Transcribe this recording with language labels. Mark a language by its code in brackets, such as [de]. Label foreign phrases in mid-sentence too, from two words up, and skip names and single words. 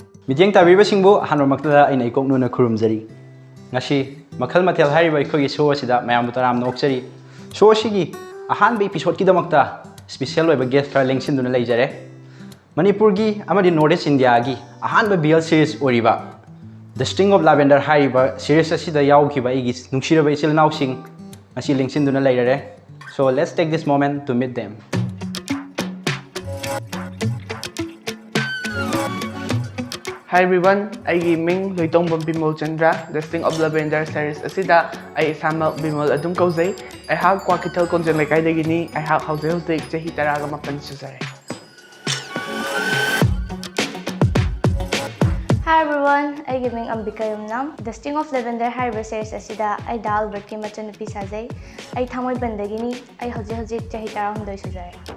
[mni] ꯃꯤꯠꯌꯦꯡ ꯇꯥꯕꯤꯔꯤꯕꯁꯤꯡꯕꯨ ꯑꯍꯥꯟꯕꯃꯛꯇꯗ ꯑꯩꯅ ꯏꯀꯣꯛ ꯅꯨꯅ ꯈꯨꯔꯨꯝꯖꯔꯤ ꯉꯁꯤ ꯃꯈꯜ ꯃꯊꯦꯜ ꯍꯥꯏꯔꯤꯕ ꯑꯩꯈꯣꯏꯒꯤ ꯁꯣ ꯑꯁꯤꯗ ꯃꯌꯥꯝꯕꯨ ꯇꯔꯥꯝꯅ ꯑꯣꯛꯆꯔꯤ ꯁꯣ ꯑꯁꯤꯒꯤ ꯑꯍꯥꯟꯕ ꯏꯄꯤꯁꯣꯗꯀꯤꯗꯃꯛꯇ ꯁ꯭ꯄꯦꯁꯤꯌꯦꯜ ꯑꯣꯏꯕ ꯒꯦꯁ ꯈꯔ ꯂꯦꯡꯁꯤꯟꯗꯨꯅ ꯂꯩꯖꯔꯦ ꯃꯅꯤꯄꯨꯔꯒꯤ ꯑꯃꯗꯤ ꯅꯣꯔꯠ ꯏꯁ ꯏꯟꯗꯤꯌꯥꯒꯤ ꯑꯍꯥꯟꯕ BL ꯁꯤꯔꯤꯁ ꯑꯣꯏꯔꯤꯕ ꯗ ꯁ꯭ꯇꯤꯡ ꯑꯣꯐ ꯂꯥꯚꯦꯟꯗꯔ ꯍꯥꯏꯔꯤꯕ ꯁꯤꯔꯤꯁ ꯑꯁꯤꯗ ꯌꯥꯎꯈꯤꯕ ꯑꯩꯒꯤ ꯅꯨꯡꯁꯤꯔꯕ ꯏꯆꯤꯜ ꯏꯅꯥꯎꯁꯤꯡ ꯉꯁꯤ ꯂꯦꯡꯁꯤꯟꯗꯨꯅ ꯂꯩꯔꯦ [en] So let's take this moment to meet them. Hi everyone, [mni] ꯑꯩꯒꯤ ꯃꯤꯡ ꯂꯣꯏꯇꯣꯡꯕꯝ ꯕꯤꯃꯣꯜ ꯆꯟꯗ꯭ꯔ ꯗ ꯁ꯭ꯇꯤꯡ ꯑꯣꯐ ꯂꯥꯚꯦꯟꯗꯔ ꯁꯤꯔꯤꯁ ꯑꯁꯤꯗ ꯑꯩ ꯏꯁꯥꯃꯛ ꯕꯤꯃꯣꯜ ꯑꯗꯨꯝ ꯀꯧꯖꯩ ꯑꯩꯍꯥꯛ ꯀ꯭ꯋꯥꯀꯩꯊꯦꯜ ꯀꯣꯟꯖꯦꯜ ꯂꯩꯀꯥꯏꯗꯒꯤꯅꯤ ꯑꯩꯍꯥꯛ ꯍꯧꯖꯤꯛ ꯆꯍꯤ 19 ꯁꯨꯖꯔꯦ [en] Hi everyone, [mni] ꯑꯩꯒꯤ ꯃꯤꯡ ꯑꯝꯕꯤꯀꯥ ꯌꯨꯝꯅꯥꯝ ꯗ ꯁ꯭ꯇꯤꯡ ꯑꯣꯐ ꯂꯦꯚꯦꯟꯗꯔ ꯍꯥꯏꯔꯤꯕ ꯁꯤꯔꯤꯁ ꯑꯁꯤꯗ ꯑꯩ ꯗꯥ ꯑꯜꯕꯔꯠꯀꯤ ꯃꯆꯟꯅꯨꯄꯤ ꯁꯥꯖꯩ ꯑꯩ ꯊꯥꯡꯃꯩꯕꯟꯗꯒꯤꯅꯤ ꯑꯩ ꯍꯧꯖꯤꯛ ꯆꯍꯤ 16 ꯁꯨꯖꯔꯦ